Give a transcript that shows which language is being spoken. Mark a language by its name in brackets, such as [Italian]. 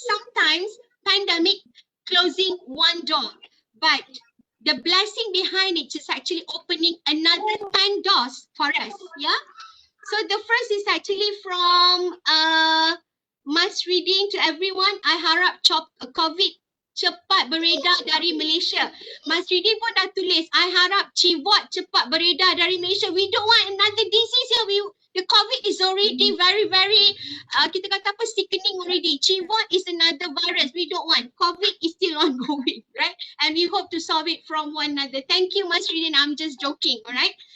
[English] Sometimes pandemic closing one door, but the blessing behind it is actually opening another 10 doors for us. So the first is actually from mass reading to everyone. [Malay] I harap COVID cepat beredar dari Malaysia. Mas Ridin pun dah tulis, I harap civot cepat beredar dari Malaysia. [English] We don't want another disease here. The COVID is already very, very, kita kata apa, sickening already. Civot is another virus. We don't want. COVID is still ongoing. right? And we hope to solve it from one another. Thank you, Mas Ridin. I'm just joking, all right?